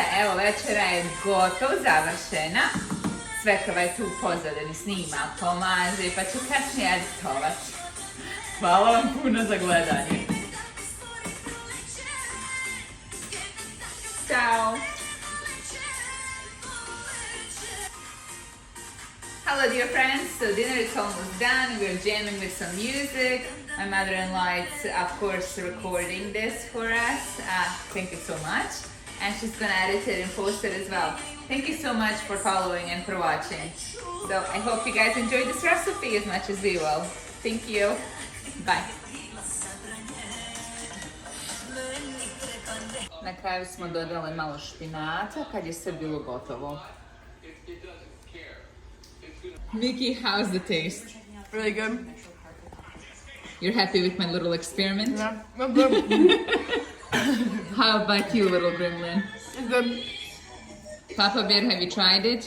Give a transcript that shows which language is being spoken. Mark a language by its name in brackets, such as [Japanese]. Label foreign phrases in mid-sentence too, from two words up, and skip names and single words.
[Serbian] Evo, večera je gotov, završena. Svetlava je tu u pozadini, snima, pomaže, pa ću kasnije editovati. Hvala vam puno za gledanje. Ciao! [English] Hello dear friends, so dinner is almost done. We're jamming with some music. My mother-in-law is of course recording this for us. Thank you so much. And she's gonna edit it and post it as well. Thank you so much for following and for watching. So I hope you guys enjoyed this recipe as much as we will. Thank you. Bye. [Serbian] Na kraju smo dodali malo špinata kad je sve bilo gotovo. [English] Nikki, how's the taste? Really good. You're happy with my little experiment? Yeah, I'm good. How about you, little gremlin? It's good. Papa Bear, have you tried it?